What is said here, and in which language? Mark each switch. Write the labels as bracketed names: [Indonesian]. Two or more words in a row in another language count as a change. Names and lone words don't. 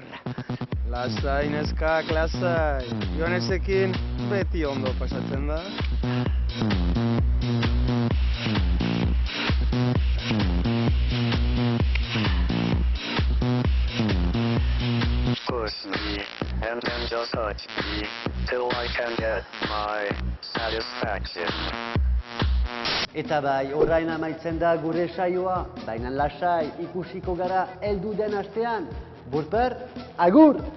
[Basque] Lasai neskak, lasai. Joanesekin beti ondo pasatzen da. [English] Push me, and then just touch me till I can get my satisfaction. [Basque] Eta bai, orain amaitzen da gure saioa, baina lasai ikusiko gara heldu den astean. Burper, agur!